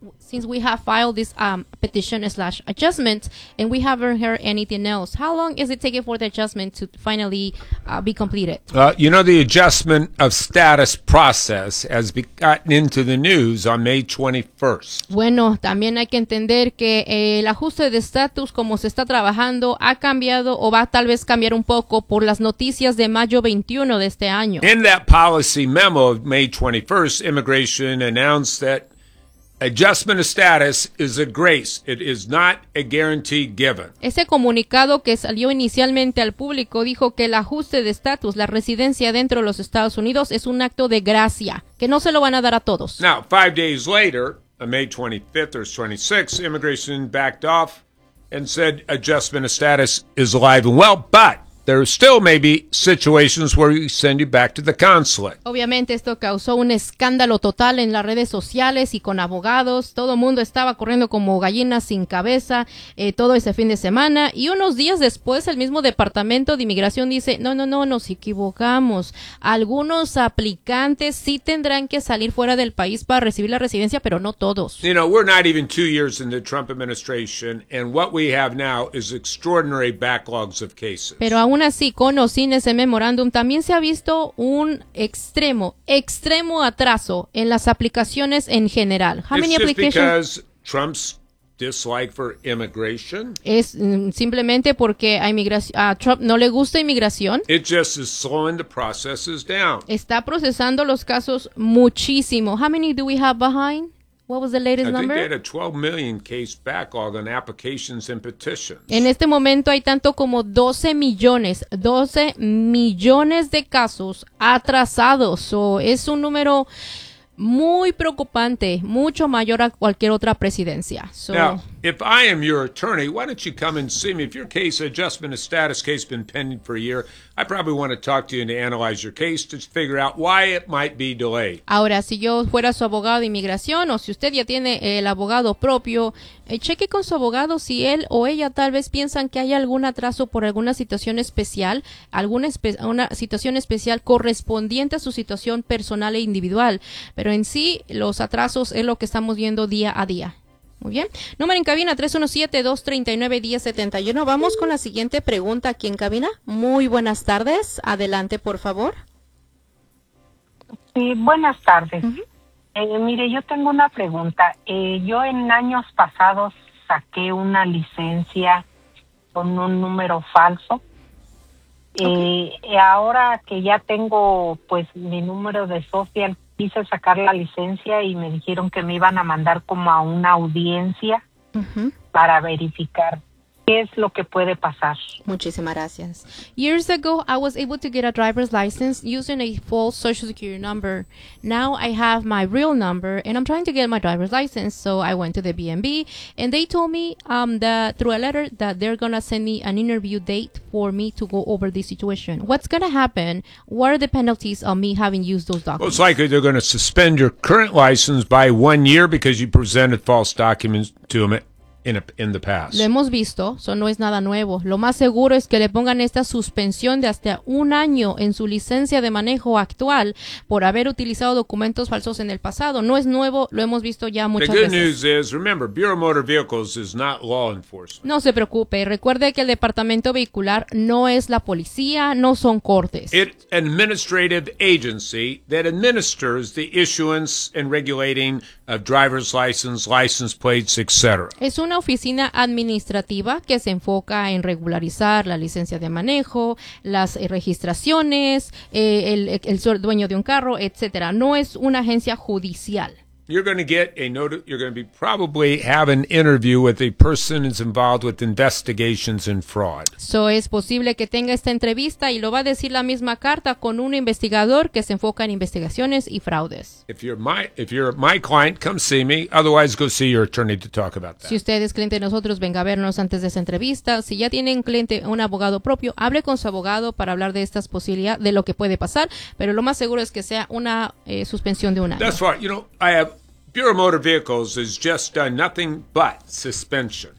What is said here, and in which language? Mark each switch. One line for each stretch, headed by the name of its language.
English: since we have filed this petition slash adjustment, and we haven't heard anything else. How long is it taking for the adjustment to finally be completed? You know, the adjustment of status process has gotten into the news on May 21st.
Spanish: Bueno, también hay que entender que el ajuste de estatus como se está trabajando ha cambiado o va tal vez cambiar un poco por las noticias de mayo 21 de este año.
English: In that policy memo of May 21st, Immigration announced that adjustment of status is a grace. It is not a guarantee given.
Spanish: Ese comunicado que salió inicialmente al público dijo que el ajuste de estatus, la residencia dentro de los Estados Unidos, es un acto de gracia, que no se lo van a dar a todos.
English: Now, 5 days later, on May 25th or 26th, Immigration backed off and said adjustment of status is alive and well, but there still may be situations where we send you back to the consulate.
Spanish: Obviamente esto causó un escándalo total en las redes sociales y con abogados. Todo el mundo estaba corriendo como gallinas sin cabeza todo ese fin de semana. Y unos días después el mismo Departamento de Inmigración dice, no, nos equivocamos. Algunos aplicantes sí tendrán que salir fuera del país para recibir la residencia, pero no todos.
English: You know, we're not even 2 years in the Trump administration, and what we have now is extraordinary backlogs of cases.
Spanish: Pero aún así, con o sin ese memorándum, también se ha visto un extremo atraso en las aplicaciones en general.
English: How many applications? It's just because Trump's dislike for immigration.
Spanish: Es simplemente porque a Trump no le gusta inmigración.
English: It just is slowing the processes down.
Spanish: Está procesando los casos muchísimo.
English: How many do we have behind? What was the latest number? They had a 12 million case backlog on applications and petitions.
Spanish: En este momento hay tanto como 12 millones de casos atrasados. So es un número muy preocupante, mucho mayor a cualquier otra presidencia.
English: So, now, if I am your attorney, why don't you come and see me? If your case adjustment of status case has been pending for a year, I probably want to talk to you and analyze your case to figure out why it might be delayed.
Spanish: Ahora, si yo fuera su abogado de inmigración o si usted ya tiene el abogado propio, cheque con su abogado si él o ella tal vez piensan que hay algún atraso por alguna situación especial, una situación especial correspondiente a su situación personal e individual. Pero en sí, los atrasos es lo que estamos viendo día a día. Muy bien. Número en cabina, 317-239-1071. Vamos con la siguiente pregunta aquí en cabina. Muy buenas tardes. Adelante, por favor. Sí, buenas tardes. Uh-huh. Mire, yo tengo una pregunta. Yo en años pasados saqué una licencia con un número falso. Okay. Ahora que ya tengo pues mi número de social, quise sacar la licencia y me dijeron que me iban a mandar como a una audiencia para verificar qué es lo que puede pasar. Muchísimas gracias.
English: Years ago, I was able to get a driver's license using a false social security number. Now I have my real number and I'm trying to get my driver's license. So I went to the BNB and they told me that through a letter that they're going to send me an interview date for me to go over the situation. What's going to happen? What are the penalties on me having used those documents? Well, it's likely they're going to suspend your current license by 1 year because you presented false documents to them in the past.
Spanish: Lo hemos visto, eso no es nada nuevo. Lo más seguro es que le pongan esta suspensión de hasta un año en su licencia de manejo actual por haber utilizado documentos falsos en el pasado. No es nuevo, lo hemos visto ya muchas veces.
English: The good news is, remember, Bureau of Motor Vehicles is not law enforcement.
Spanish: No se preocupe, recuerde que el departamento vehicular no es la policía, no son cortes.
English: It's an administrative agency that administers the issuance and regulating of driver's license plates, etc.
Spanish: Es una oficina administrativa que se enfoca en regularizar la licencia de manejo, las registraciones, el dueño de un carro, etcétera. No es una agencia judicial.
English: You're going to get a note. You're going to be probably have an interview with a person who's involved with investigations and fraud.
Spanish: So es posible que tenga esta entrevista y lo va a decir la misma carta con un investigador que se enfoca en investigaciones y fraudes.
English: If you're my client, come see me. Otherwise, go see your attorney to talk about that.
Spanish: Si usted es cliente de nosotros, venga a vernos antes de esa entrevista. Si ya tiene un cliente, un abogado propio, hable con su abogado para hablar de estas posibilidades, de lo que puede pasar. Pero lo más seguro es que sea una suspensión de un año.
English: That's right. You know, I have Bureau of Motor Vehicles has just done nothing but suspension.